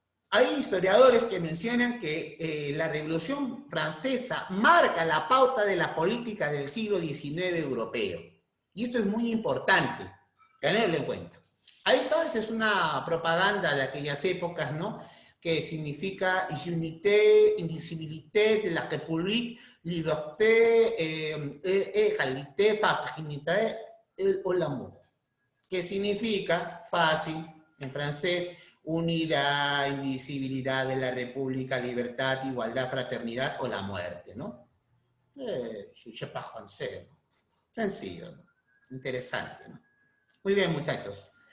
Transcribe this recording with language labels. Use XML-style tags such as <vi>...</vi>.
<es>Hay historiadores que mencionan que la Revolución Francesa marca la pauta de la política del siglo XIX europeo. Y esto es muy importante tenerlo en cuenta. Ahí está, esta es una propaganda de aquellas épocas, ¿no? Que significa</es> <fr>unité, indivisibilité de la République, liberté, égalité, fraternité o l'amour.</fr> <es>Que significa, fácil, en francés, unidad, indivisibilidad de la República, libertad, igualdad, fraternidad o la muerte, ¿no?</es> <fr>Je parle français,</fr> <es>¿no? Sencillo, ¿no? Interesante, ¿no? Muy bien, muchachos.</es>